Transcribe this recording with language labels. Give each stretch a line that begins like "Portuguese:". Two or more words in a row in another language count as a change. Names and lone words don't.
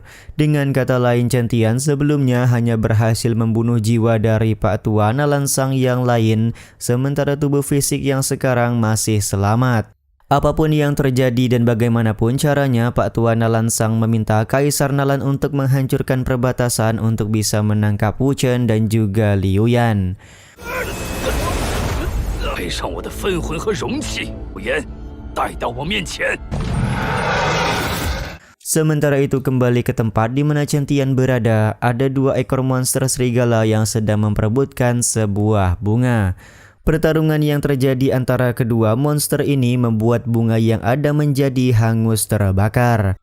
Indonesian: Dengan kata lain, Chen Tian sebelumnya hanya berhasil membunuh jiwa dari Pak Tua Nalansang yang lain, sementara tubuh fisik yang sekarang masih selamat. Apapun yang terjadi dan bagaimanapun caranya, Pak Tua Nalansang meminta Kaisar Nalan untuk menghancurkan perbatasan untuk bisa menangkap Wu Chen dan juga Liu Yan.
Chinese: 配上我的分魂和容器，无言，带到我面前。
Indonesian: Sementara itu kembali ke tempat di mana Chen Tian berada, ada 2 ekor monster serigala yang sedang memperebutkan sebuah bunga. Pertarungan yang terjadi antara kedua monster ini membuat bunga yang ada menjadi hangus terbakar.